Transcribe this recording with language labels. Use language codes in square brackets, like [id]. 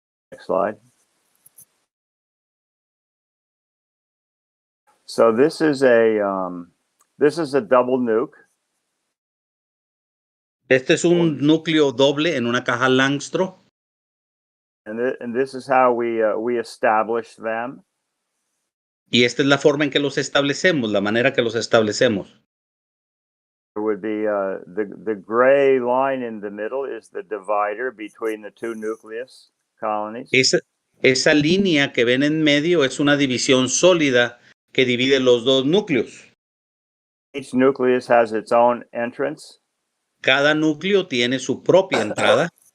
[en] Next slide. So this is a double nuke. [es] Este es un núcleo doble en una caja Langstro. [en] And this is how we establish them. [es] Y esta es la forma en que los establecemos, la manera que los establecemos. [en] There would be the gray line in the middle is the divider between the 2 nucleus colonies. [es] Esa línea que ven en medio es una división sólida que divide los 2 núcleos. [en] Each nucleus has its own entrance. [es] Cada núcleo tiene su propia entrada.